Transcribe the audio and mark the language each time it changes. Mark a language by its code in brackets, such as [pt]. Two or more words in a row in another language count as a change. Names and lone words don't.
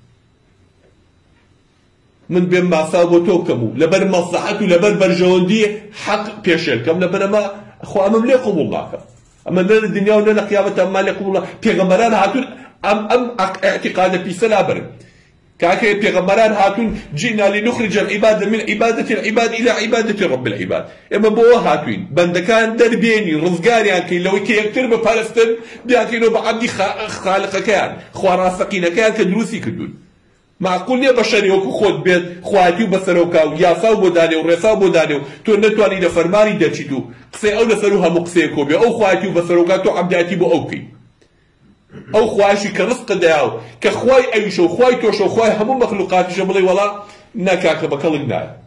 [ckb] من بێم ماسا بۆ تۆ بکەم و لەبەر مەسلەحەت و لەبەر بەرژەوەندی حەق پێشێلکەم لەبەر ئەمە خۆ ئەمەم لێ قبوڵ ناکە ئەمە نە لە دنیا و نە لە قیامەت ئەمما لێ قبوڵ پێغەمبەران هاتوون ئەم ئەعتیقادە پیسە لابرن کاکە پێغەمبەران هاتوون [ar] جئنا لنخرج العباد من عبادة العباد إلى عبادة رب العباد [ckb] ئێمە بۆ هاتوین بەندەکان دەربێنی ڕزگاریان کەین لەوەی کە یەکتر بپەرستن بیاکەینەوە بە عەبدی خالقەکەیان خواڕاستەقینەکەیان کە دروستی کردوون معقول نییە بەشەری وەکو خۆت بێت خواتی و بەسەرۆکا و یاسا و بۆ دانێ و ڕێسا بۆ دانێ و تۆ نەتوانی لە فەرمانی دەچیت و قسەی ئەو لەسەر و هەموو قسەیە کۆ بێ ئەو خواتی و بەسەرۆکا تۆ عەبداتی بۆ ئەو بکەی ئەو خواشی کە ڕزقت دەیا و کە خوای ئەویشە و خوای تۆشە و خوای هەموو مەخلوقاتیشە بڵێ وەڵا ناکاکە بەکەڵک نایە